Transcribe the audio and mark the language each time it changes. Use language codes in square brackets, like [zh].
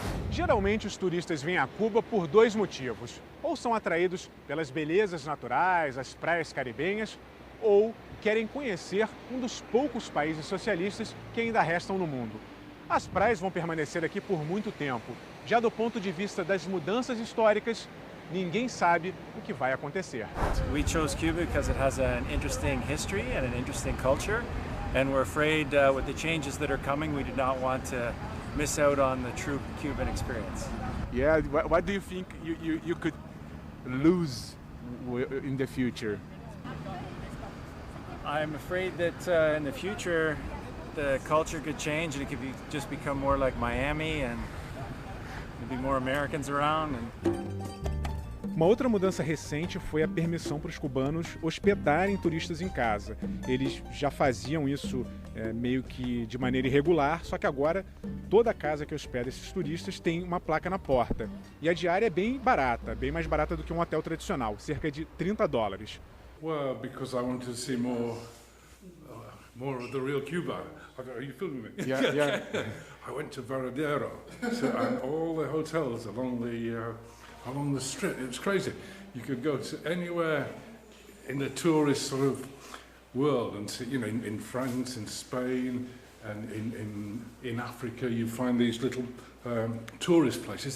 [pt] Geralmente os turistas vêm a Cuba por dois motivos. Ou são atraídos pelas belezas naturais, as praias caribenhas, ou querem conhecer um dos poucos países socialistas que ainda restam no mundo. As praias vão permanecer aqui por muito tempo. Já do ponto de vista das mudanças históricas, ninguém sabe o que vai acontecer. [en] We chose Cuba because it has an interesting history and an interesting culture, and we're afraid with the changes that are coming, we do not want to miss out on the true Cuban experience. Yeah, what do you think you could lose in the future? I'm afraid that in the future the culture could change and it could just become more like Miami and there'd be more Americans around. [pt] Uma outra mudança recente foi a permissão para os cubanos hospedarem turistas em casa. Eles já faziam isso meio que de maneira irregular, só que agora toda casa que hospeda esses turistas tem uma placa na porta. E a diária é bem barata, bem mais barata do que um hotel tradicional, cerca de $30. [en] Well, because I wanted to see more of the real Cuba. Are you filming me? Yeah, yeah. I went to Varadero, and all the hotels along the strip. It was crazy. You could go to anywhere in the tourist sort of world, and see, you know, in France, in Spain, and in Africa, you find these little tourist places.